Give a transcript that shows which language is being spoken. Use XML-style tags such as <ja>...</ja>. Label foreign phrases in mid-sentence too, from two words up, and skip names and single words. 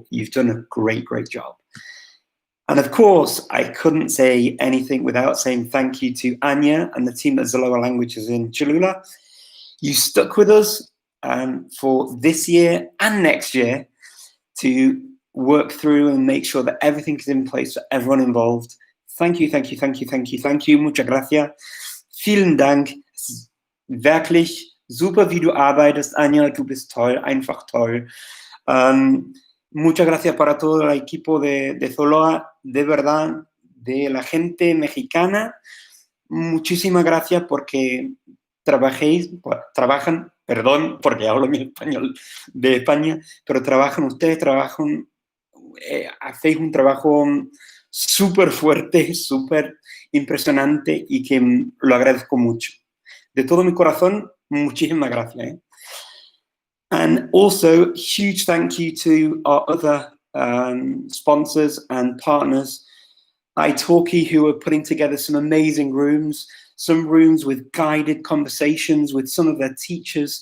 <en>You've done a great, great job. And of course, I couldn't say anything without saying thank you to Anya and the team at Zaloa Languages in Cholula. You stuck with us for this year and next year to work through and make sure that everything is in place for everyone involved. Thank you, thank you, thank you, thank you, thank you.</en> <es>Muchas gracias.</es> <de>Vielen Dank. Es ist wirklich super, wie du arbeitest, Anja, du bist toll, einfach toll.</de> <es>Muchas gracias para todo el equipo de Zoloa, de verdad, de la gente mexicana. Muchísimas gracias porque trabajan, perdón, porque hablo mi español de España, pero ustedes trabajan, hacéis un trabajo súper fuerte, súper impresionante y que lo agradezco mucho. De todo mi corazón, muchísimas gracias.</es> <en>And also, huge thank you to our other sponsors and partners, italki, who are putting together some amazing rooms, some rooms with guided conversations with some of their teachers.</en>